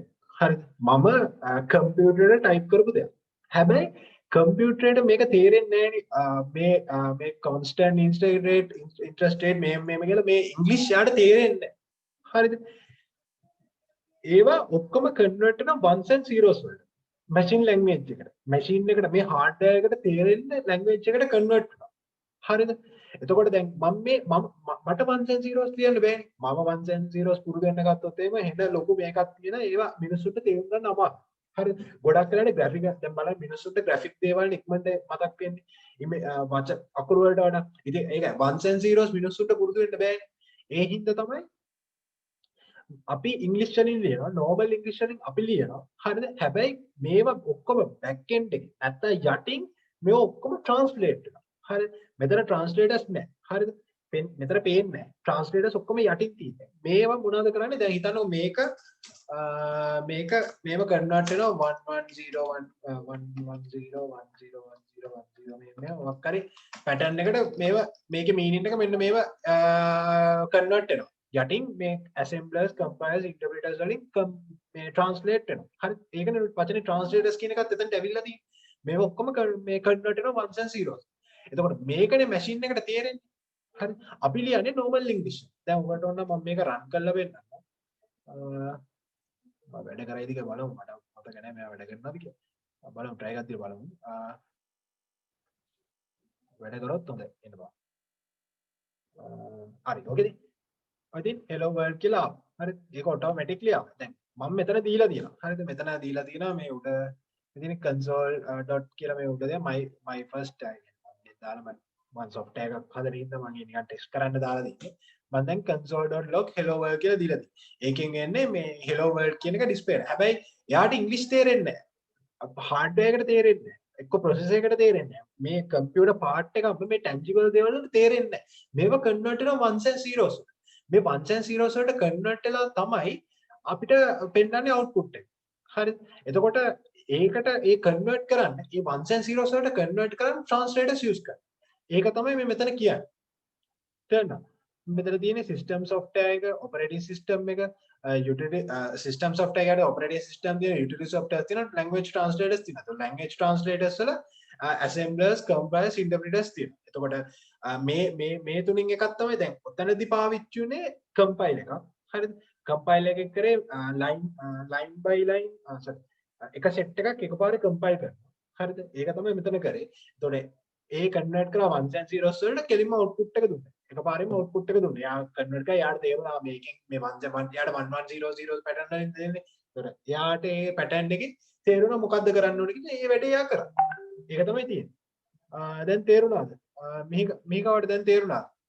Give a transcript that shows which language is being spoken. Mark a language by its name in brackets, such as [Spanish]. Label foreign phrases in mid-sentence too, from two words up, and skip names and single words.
[Sinhala] හරිද මම කම්පියුටරේට ටයිප් කරපු දෙයක් හැබැයි කම්පියුටරේට මේක තේරෙන්නේ නැහැ මේ [English] constant interest rate [Sinhala] මේ කියලා මේ ඉංග්‍රීසි යාට තේරෙන්නේ හරිද ඒවා ඔක්කොම කන්වර්ට් කරන [English] ones and zeros [Sinhala] වලට [English] machine language [Sinhala] එකට machine එකට මේ hardware එකට තේරෙන්නේ language එකට කන්වර්ට් කරනවා හරිද එතකොට දැන් මට [English] ones and zeros [Sinhala] ලියන්න බෑනේ මම [English] ones and zeros [Sinhala] පුරුදු වෙන්න ගත්තොත් එහෙම හෙන ලොකු මේකක් තියෙන ඒවා මිනිස්සුන්ට තේරුම් ගන්න අමාරුයි හරි ගොඩක් වෙලානේ ග්‍රැෆික් දැන් බලන්න මිනිස්සුන්ට ග්‍රැෆික් දේවල් ඉක්මනට මතක් වෙන්නේ වචන අකුරු වලට වඩා ඉතින් ඒක [English] ones and zeros [Sinhala] මිනිස්සුන්ට පුරුදු වෙන්න බෑනේ ඒ හින්දා තමයි අපි ඉංග්‍රීසි වලින් ලියනවා නෝබල් ඉංග්‍රීසි වලින් අපි ලියනවා හරිද හැබැයි මේවා ඔක්කොම [English] back end [Sinhala] එකේ නැත්නම් යටින් මේවා ඔක්කොම ට්‍රාන්ස්ලේට් වෙනවා හරිද මෙතන ට්‍රාන්ස්ලේටර්ස් නැහැ හරිද මෙතන පේන්නේ නැහැ ට්‍රාන්ස්ලේටර්ස් ඔක්කොම යටින් තියෙන්නේ මේවා මොනවද කරන්නේ දැන් හිතන්නකො මේක මේව කන්වර්ට් වෙනවා 110110101010 මේ මොකක් හරි පැටර්න් එකට මේකේ මීනින් එක මෙන්න මේව කන්වර්ට් වෙනවා යටින් මේ [English] assemblers compilers interpreters [Sinhala] වලින් මේ translate වෙනවා හරි ඒකනේ වචනේ translators කියන එකත් එතනට ඇවිල්ලා තියෙන්නේ මේව ඔක්කොම මේ convert වෙනවා [English] ones and zeros [Sinhala] එතකොට මේකනේ machine එකට තේරෙන්නේ හරි අපි ලියන්නේ [English] normal english [Sinhala] දැන් උඹට ඕන මම මේක run කරලා වෙන්නම් මම වැඩ කරයිද කියලා බලමු මට මතක නැහැ මම වැඩ කරනවාද කියලා බලමු try එකක් දීලා බලමු වැඩ කරොත් හොඳයි එන්න බා හරි ඕකේද [English] I think hello world [Sinhala] කියලා හරි ඒක automatically ආවා දැන් මම මෙතන දීලා තියෙනවා හරිද මෙතන දීලා තියෙනවා මේ උඩ ඉතින් console dot කියලා මේ උඩ දෙන [English] my first tag [Sinhala] මම දාලා මම software එකක් හදලා ඉඳන් මම නිකන් ටෙස්ට් කරන්න දාලා දෙන්නේ මම දැන් [English] console.log hello world [Sinhala] කියලා දීලා තියෙනවා ඒකෙන් එන්නේ මේ [English] hello world [Sinhala] කියන එක display වෙනවා හැබැයි එයාට ඉංග්‍රීසි තේරෙන්නේ නැහැ hardware එකට තේරෙන්නේ නැහැ එක්ක processor එකට තේරෙන්නේ නැහැ මේ [English] computer part [Sinhala] එක අපේ මේ tangible දේවල් වලට තේරෙන්නේ නැහැ මේවා convert වෙනවා [English] ones and zeros [Sinhala] මේ [English] ones and zeros [Sinhala] වලට convert වෙලා තමයි අපිට පෙන්නන්නේ output එක. හරිද? එතකොට ඒකට ඒ convert කරන්න, මේ [English] ones and zeros [Sinhala] වලට convert කරන්න translators use කරනවා. ඒක තමයි මේ මෙතන කියන්නේ. තේරෙනවද? මෙතන තියෙන්නේ [English] system software [Sinhala] එක, [English] operating system [Sinhala] එක, [English] utility system software [Sinhala] එකට [English] operating system [Sinhala] තියෙනවා, [English] utility software [Sinhala] තියෙනවා, [English] language translators [Sinhala] තියෙනවා. [English] language translators [Sinhala] වල [English] assemblers, compilers, interpreters [Sinhala] තියෙනවා. එතකොට මේ තුنين එකක් තමයි දැන් ඔතනදී පාවිච්චි උනේ compile එකක්. හරිද? compile එකක් කරේ [English] line by line [Sinhala] sorry එක set එකක් එකපාරේ compile කරනවා. හරිද? ඒක තමයි මෙතන කරේ. එතකොට ඒ convert කරලා [English] ones and zeros [Sinhala] වලට කෙලින්ම output එක දුන්නා. එකපාරෙම output එක දුන්නා. යා convert කරලා යාට තේරුණා මේකෙන් මේ යාට 1100 pattern වලින් දෙන්නේ. එතකොට යාට ඒ pattern එකේ තේරුණා මොකද්ද කරන්න ඕනේ කියලා ඒ වැඩේ යා කරා. ඒක තමයි තියෙන්නේ. දැන් තේරුණාද? මේකවට දැන් තේරුණාද?